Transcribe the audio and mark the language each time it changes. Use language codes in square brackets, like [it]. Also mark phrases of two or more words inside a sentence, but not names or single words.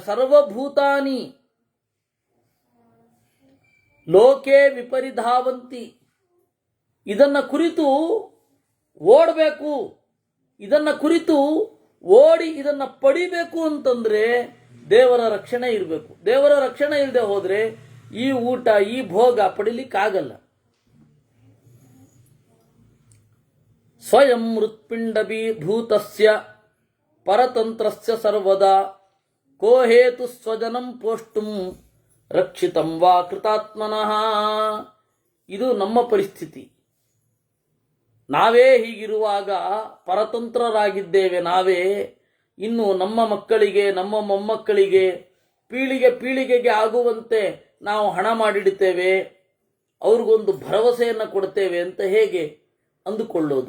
[sa] ಸರ್ವಭೂತಾನಿ ಲೋಕೆ ವಿಪರಿಧಾವಂತಿ, [kn] ಇದನ್ನ ಕುರಿತು ಓಡಬೇಕು, ಇದನ್ನ ಕುರಿತು ಓಡಿ ಇದನ್ನ ಪಡಿಬೇಕು ಅಂತಂದ್ರೆ ದೇವರ ರಕ್ಷಣೆ ಇರಬೇಕು. ದೇವರ ರಕ್ಷಣೆ ಇಲ್ಲದೆ ಹೋದ್ರೆ ಈ ಊಟ ಈ ಭೋಗ ಪಡಿಲಿಕ್ಕಾಗಲ್ಲ. [sa] ಸ್ವಯಂ ಮೃತ್ಪಿಂಡಬಿ ಭೂತಸ್ಯ ಪರತಂತ್ರಸ್ಯ ಸರ್ವದಾ ಕೋ ಹೇತು ಸ್ವಜನಂ ಪೋಷ್ಟುಂ ರಕ್ಷಿತಂ ವಾ ಕೃತಾತ್ಮನಃ. [kn] ಇದು ನಮ್ಮ ಪರಿಸ್ಥಿತಿ. ನಾವೇ ಹೀಗಿರುವಾಗ ಪರತಂತ್ರರಾಗಿದ್ದೇವೆ. ನಾವೇ ಇನ್ನು ನಮ್ಮ ಮಕ್ಕಳಿಗೆ ನಮ್ಮ ಮೊಮ್ಮಕ್ಕಳಿಗೆ ಪೀಳಿಗೆಗೆ ಆಗುವಂತೆ ನಾವು ಹಣ ಮಾಡಿಡುತ್ತೇವೆ, ಅವ್ರಿಗೊಂದು ಭರವಸೆಯನ್ನು ಕೊಡ್ತೇವೆ ಅಂತ ಹೇಗೆ ಅಂದುಕೊಳ್ಳೋದು?